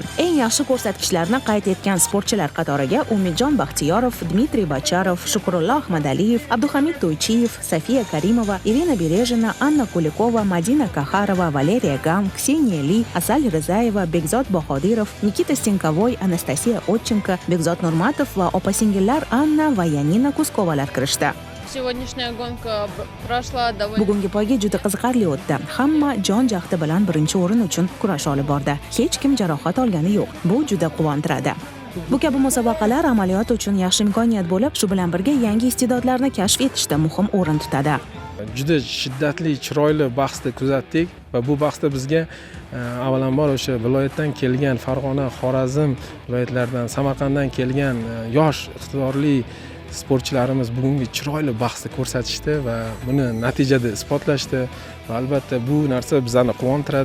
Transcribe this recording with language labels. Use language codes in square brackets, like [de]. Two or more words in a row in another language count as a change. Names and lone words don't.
[uz] Eng yaxshi ko'rsatkichlarni qayd etgan sportchilar qatoriga Umidjon Baxtiyorov, Dmitriy Bacharov, Shukrullo Ahmadaliyev, Abduhamid To'ychiyev, Safiya Karimova, Irina Berejina, Anna Kulikova, Madina Kaharova, Valeriya Gam, Kseniya Li, Asal Rizayeva, Bekzod Bahodirov, Nikita Stenkovoy, Anastasiya Otchenko, Bekzod Nurmatov va opa-singillar Anna va Yanina Kuskovalar kirishdi. [ru] Сегодняшняя гонка прошла довольно... [uz] Bugungi poyga juda qiziqarli o'tdi. Hamma jon jahdi bilan birinchi o'rin uchun kurash olib bordi. Hech kim jarohat olgani yo'q. Bu juda quvontiradi. Bu kabi musobaqalar amaliyot uchun yaxshi imkoniyat bo'lib, shu bilan birga yangi iste'dodlarni kashf etishda muhim o'rin tutadi. Juda shiddatli, chiroyli bahsni kuzatdik va bu bahsda bizga avvalambor o'sha viloyatdan kelgan Farg'ona, Xorazm viloyatlaridan, Samarqanddan kelgan yosh iqtidorli sportchilarimiz bugungi chiroyli bahsni ko'rsatishdi va buni natijada isbotlashdi va albatta bu narsa bizlarni quvontiradi.